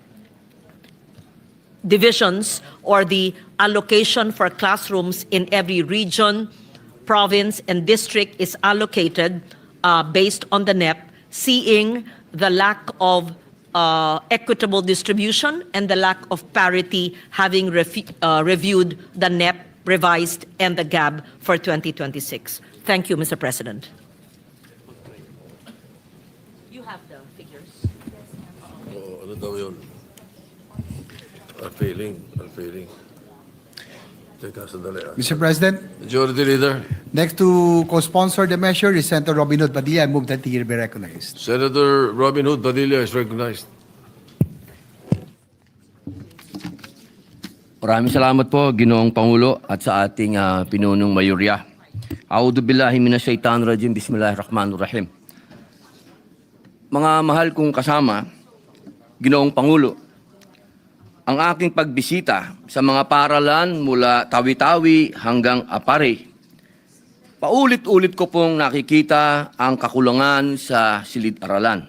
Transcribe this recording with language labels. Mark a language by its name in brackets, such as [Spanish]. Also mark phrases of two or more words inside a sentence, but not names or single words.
[English] divisions or the allocation for classrooms in every region, province, and district is allocated based on the NEP, seeing the lack of equitable distribution and the lack of parity, having reviewed the NEP revised and the GAB for 2026. Thank you, Mr. President. You have the figures. [Filipino] Oh, ano daw yun? Unfailing. Teka, sandali. [English] Mr. President, Majority Leader, next to co-sponsor the measure is Senator Robin Hood Padilla. I move that he be recognized. Senator Robin Hood Padilla is recognized. [Filipino] Maraming salamat po, Ginoong Pangulo, at sa ating pinunong mayorya. [Arabic] أعوذ بالله من الشيطان الرجيم، بسم الله الرحمن الرحيم. [Filipino] Mga mahal kong kasama, Ginoong Pangulo, ang aking pagbisita sa mga paralan mula Tawi-Tawi hanggang Apare, paulit-ulit ko pong nakikita ang kakulangan sa silid-aralan.